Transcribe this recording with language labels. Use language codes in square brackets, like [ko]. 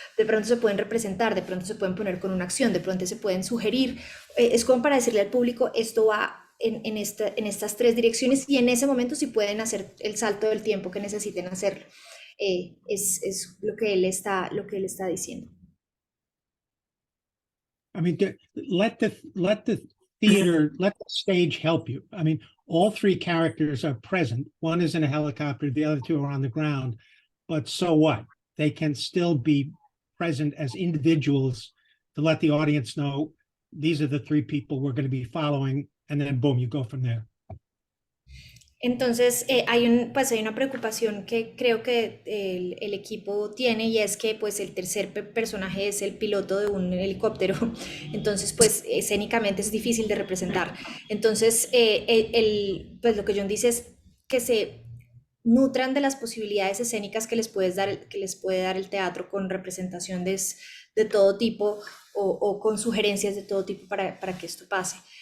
[es] De pronto se pueden representar, de pronto se pueden poner con una acción, de pronto se pueden sugerir. Es como para decirle al público, esto va en estas tres direcciones y en ese momento si pueden hacer el salto del tiempo que necesiten hacerlo. Es lo que él está diciendo. [en] I mean, let the theater, let the stage help you. I mean, all three characters are present. One is in a helicopter, the other two are on the ground. But so what? They can still be present as individuals to let the audience know these are the three people we're going to be following, and then boom, you go from there. [es] Entonces, pues hay una preocupación que creo que el equipo tiene y es que pues el tercer personaje es el piloto de un helicóptero, entonces pues escénicamente es difícil de representar. Entonces, pues lo que John dice es que se nutran de las posibilidades escénicas que les puede dar el teatro con representación de todo tipo o con sugerencias de todo tipo para que esto pase.